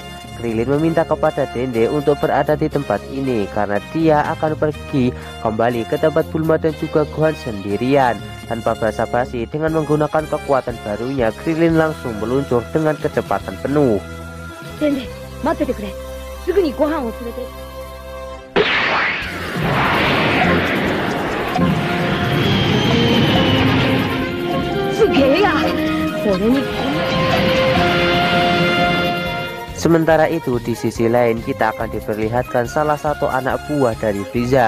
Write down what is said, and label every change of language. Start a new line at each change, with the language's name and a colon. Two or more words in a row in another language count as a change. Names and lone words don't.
Indonesian: Krillin meminta kepada Dende untuk berada di tempat ini karena dia akan pergi kembali ke tempat Bulma dan juga Gohan sendirian. Tanpa basa-basi, dengan menggunakan kekuatan barunya, Krillin langsung meluncur dengan kecepatan penuh.
Japanese: Dende、待ってくれ。すぐにGohanを連れて.
Indonesian: Sementara itu di sisi lain kita akan diperlihatkan salah satu anak buah dari Frieza.